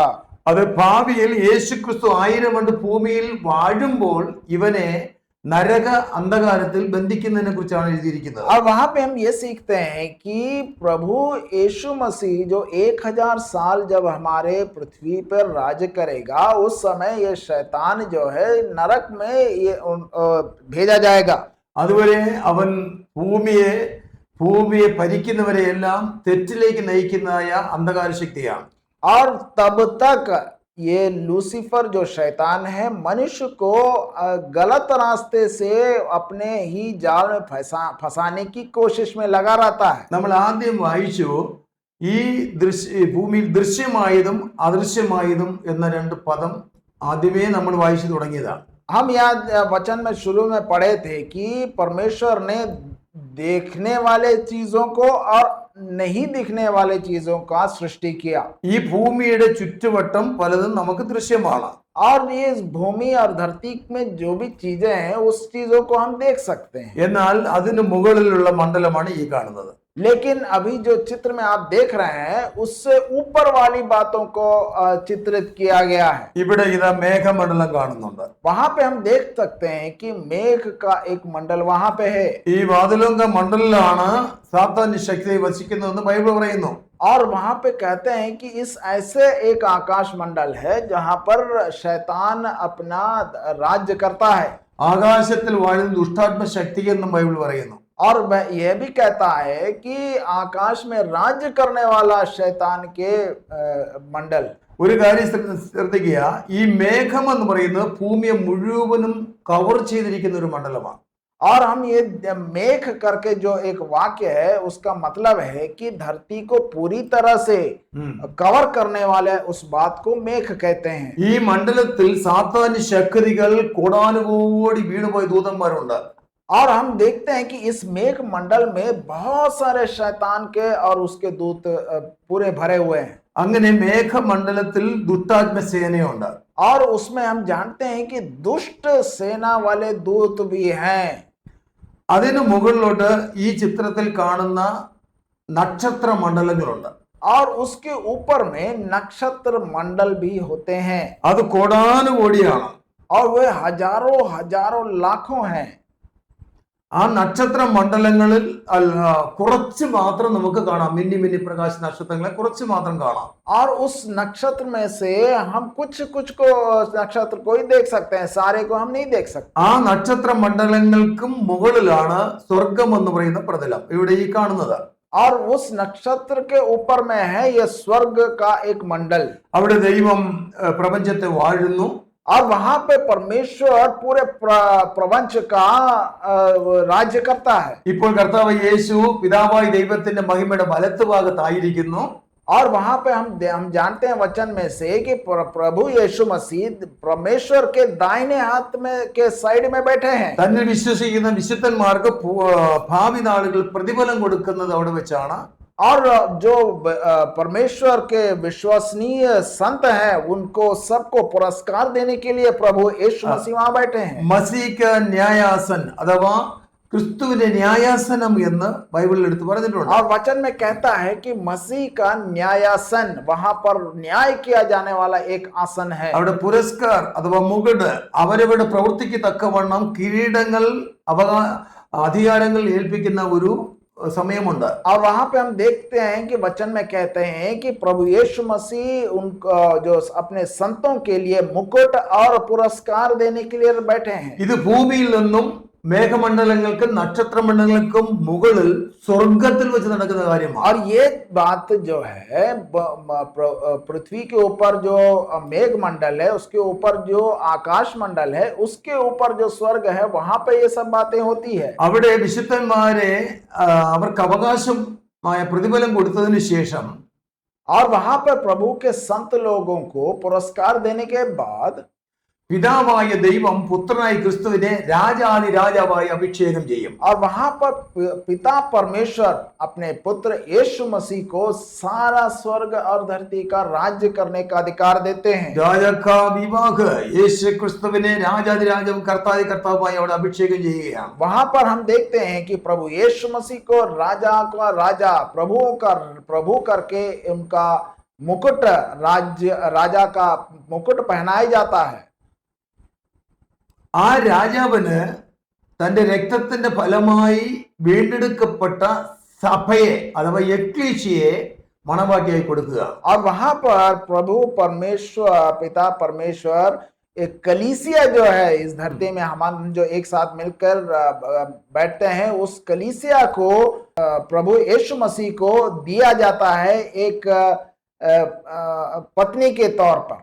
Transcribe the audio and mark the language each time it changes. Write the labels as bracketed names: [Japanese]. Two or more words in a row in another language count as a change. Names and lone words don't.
[Malayalam] അത് ഭാവിയിൽ യേശുക്രിസ്തു 1000 ആണ്ട് ഭൂമിയിൽ വാഴുമ്പോൾ ഇവനെ നരക അന്ധകാരത്തിൽ ബന്ധിക്കുന്നതിനെ കുറിച്ചാണ് എഴുതിയിരിക്കുന്നത്. [Hindi] और वहां पे हम ये सीखते हैं कि प्रभु यीशु मसीह जो 1000 साल जब हमारे पृथ्वी पर राज्य करेगा उस समय ये शैतान जो है नरक में ये भेजा जाएगा. [Malayalam] അതുവരെ അവൻ ഭൂമിയെ ഭരിക്കുന്നവരെയെല്ലാം തെറ്റിലേക്ക് നയിക്കുന്നതായ അന്ധകാര ശക്തിയാണ്. [Hindi] और तब तक ये लूसीफर जो शैतान है मनुष्य को गलत रास्ते से अपने ही जाल में फंसाने की कोशिश में लगा रहता है. [Malayalam] നമ്മൾ ആദ്യം വായിച്ചു ഈ ഭൂമിയിൽ ദൃശ്യമായതും അദൃശ്യമായതും എന്ന 2 പദം ആദ്യമേ നമ്മൾ വായിച്ചു തുടങ്ങിയതാണ്. [Hindi] हम यहाँ वचन में शुरू में पढ़े थे कि परमेश्वर ने देखने वाले चीजों को और नहीं दिखने वाले चीजों का सृष्टि किया. [Malayalam] ഈ ഭൂമിയുടെ ചുറ്റുവട്ടം പലതും നമുക്ക് ദൃശ്യമാണ്. [Hindi] और ये भूमि और धरती में जो भी चीजें हैं उस चीजों को हम देख सकते हैं. [Malayalam] എന്നാൽ അതിന് മുകളിലുള്ള മണ്ഡലമാണ് ഈ കാണുന്നത്. [Hindi] लेकिन अभी जो चित्र में आप देख रहे हैं उससे ऊपर वाली बातों को चित्रित किया गया है. [Malayalam] ഇവിടെ ഇതാ മേഘമണ്ഡലം കാണുന്നുണ്ട്. [Hindi] वहां पे हम देख सकते हैं कि मेघ का एक मंडल वहां पे है. [Malayalam] ഈ വാതിലോങ്ക മണ്ഡലത്തിലാണ് സാത്താന്റെ ശക്തി വസിക്കുന്നതെന്ന് ബൈബിൾ പറയുന്നു. [Hindi] और वहां पे कहते हैं कि इस ऐसे एक आकाश मंडल है जहां पर शैतान अपना राज्य करता है. [Malayalam] ആകാശത്തിൽ വാഴുന്ന ദുഷ്ടാത്മ ശക്തി എന്നും ബൈബിൾ പറയുന്നു. [Hindi] और वह यह भी कहता है कि आकाश में राज्य करने वाला शैतान के मंडल. [Malayalam] ഒരു കാര്യം ശ്രദ്ധിക്കുക, ഈ മേഘം എന്ന് പറയുന്നത് ഭൂമിയെ മുഴുവനും കവർ ചെയ്തിരിക്കുന്ന ഒരു മണ്ഡലമാണ്. [Hindi] और हम ये मेघ करके जो एक वाक्य है उसका मतलब है कि धरती को पूरी तरह से कवर करने वाले उस बात को मेघ कहते हैं. [Malayalam] ഈ മണ്ഡലത്തിൽ സാത്താന്യ ശക്തികൾ കോടാനുകോടി വീണുപോയ ദൂതന്മാരുണ്ട്. [Hindi] और हम देखते हैं कि इस मेघ मंडल में बहुत सारे शैतान के और उसके दूत पूरे भरे हुए हैं. [Malayalam] അങ്ങനെ മേഘമണ്ഡലത്തിൽ ദുഷ്ടാത്മ സേനയുണ്ട്. [Hindi] और उसमें हम जानते हैं कि दुष्ट सेना वाले दूत भी हैं. [Malayalam] അതിനു മുകളിലോട്ട് ഈ ചിത്രത്തിൽ കാണുന്ന നക്ഷത്ര മണ്ഡലങ്ങളുണ്ട്. [Hindi] और उसके ऊपर में नक्षत्र मंडल भी होते हैं. [Malayalam] അത് കോടാനുകോടിയാണ്. [Hindi] और वे हजारों हजारों लाखों हैं. [Malayalam] ആ നക്ഷത്ര മണ്ഡലങ്ങളിൽ കുറച്ച് മാത്രം നമുക്ക് കാണാം. മിന്നി മിന്നി പ്രകാശ നക്ഷത്രങ്ങളെ കുറച്ച് മാത്രം കാണാം. [Hindi] और उस नक्षत्र में से हम कुछ को नक्षत्र को ही देख सकते हैं, सारे को हम नहीं देख सकते. [Malayalam] ആ നക്ഷത്ര മണ്ഡലങ്ങൾക്കും മുകളിലാണ് സ്വർഗം എന്ന് പറയുന്ന പ്രതലം ഇവിടെ ഈ കാണുന്നത്. [Hindi] और उस नक्षत्र के ऊपर में है यह स्वर्ग का एक मंडल. [Malayalam] അവിടെ ദൈവം പ്രപഞ്ചത്തെ വാഴുന്നു. [Hindi] और वहां पे परमेश्वर पूरे प्रपंच का राज्य करता है. [Malayalam] ഇപ്പോൾ കർത്താവ് യേശു പിതാവായ ദൈവത്തിന്റെ മഹിമയുടെ വലത്തുഭാഗത്തായിരിക്കുന്നു. [Hindi] और वहां पे हम जानते हैं वचन में से कि प्रभु यीशु मसीह परमेश्वर के दाहिने हाथ में के साइड में बैठे हैं. [Malayalam] തന്നിൽ വിശ്വസിക്കുന്ന വിശുദ്ധന്മാർക്ക് ഭാവി നാളുകൾ പ്രതിഫലം കൊടുക്കുന്നത് അവിടെ വെച്ചാണ്. [Hindi] और जो परमेश्वर के विश्वसनीय संत हैं उनको सबको पुरस्कार देने के लिए प्रभु यीशु मसीह वहां बैठे हैं. मसीह न्यायासन [Malayalam] അഥവാ ക്രിസ്തുവിന്റെ ന്യായാസനം എന്ന് ബൈബിളിൽ എടുത്ത് പറഞ്ഞിട്ടുണ്ട്. [Hindi] और वचन में कहता है कि मसीह का न्यायासन वहां पर न्याय किया जाने वाला एक आसन है. [Malayalam] അവിടെ പുരസ്കാർ അഥവാ മുകുട് അവരവരുടെ പ്രവൃത്തിക്ക് തക്കവണ്ണം കിരീടങ്ങൾ അധികാരങ്ങൾ ഏൽപ്പിക്കുന്ന ഒരു സമയമുണ്ട്. [Hindi] और वहां पे हम देखते हैं कि वचन में कहते हैं कि प्रभु यीशु मसीह उनको जो अपने संतों के लिए मुकुट और पुरस्कार देने के लिए बैठे हैं। [Malayalam] ഇത് ഭൂമിയിൽ നിന്നും മേഘമണ്ഡലങ്ങൾക്കും നക്ഷത്രമണ്ഡലങ്ങൾക്കും മുകളിൽ സ്വർഗത്തിൽ വെച്ച് നടക്കുന്ന കാര്യമാണ്. [Hindi] और ये बात जो है पृथ्वी के ऊपर जो मेघ मंडल है, उसके ऊपर जो आकाश मंडल है, उसके ऊपर जो स्वर्ग है, वहां पे ये सब बातें होती है. [Malayalam] അവിടെ വിശുദ്ധന്മാരെ അവർക്ക് അവകാശമായ പ്രതിഫലം കൊടുത്തതിന് ശേഷം [Hindi] और वहां पर प्रभु के संत लोगों को पुरस्कार देने के बाद [Malayalam] പിതാവായ ദൈവം പുത്രനായ ക്രിസ്തുവിനെ രാജാതി രാജാവായി അഭിഷേകം ചെയ്യും. [Hindi] और वहां पर पिता परमेश्वर अपने पुत्र यीशु मसीह को सारा स्वर्ग और धरती का राज्य करने का अधिकार देते हैं. [Malayalam] രാജാവിവാഹ് യേശു ക്രിസ്തുവിനെ രാജാതി രാജാവും കർത്താതി കർത്താവുമായി അവിടെ അഭിഷേകം ചെയ്യുകയാണ്. [Hindi] वहां पर हम देखते हैं कि प्रभु यीशु मसीह को राजा का राजा, प्रभुओं का प्रभु करके उनका मुकुट, राजा का मुकुट पहनाया जाता है. [Malayalam] ആ രാജാവിന് തന്റെ രക്തത്തിന്റെ ഫലമായി വീണ്ടെടുക്കപ്പെട്ട സഭയെ അഥവാ എക്ലീസിയെ മണവാട്ടിയായി കൊടുക്കുക. [Hindi] और वहां पर प्रभु परमेश्वर, पिता परमेश्वर एक कलीसिया जो है इस धरती में हम जो एक साथ मिलकर बैठते हैं, उस कलीसिया को प्रभु यीशु मसीह को दिया जाता है एक पत्नी के तौर पर.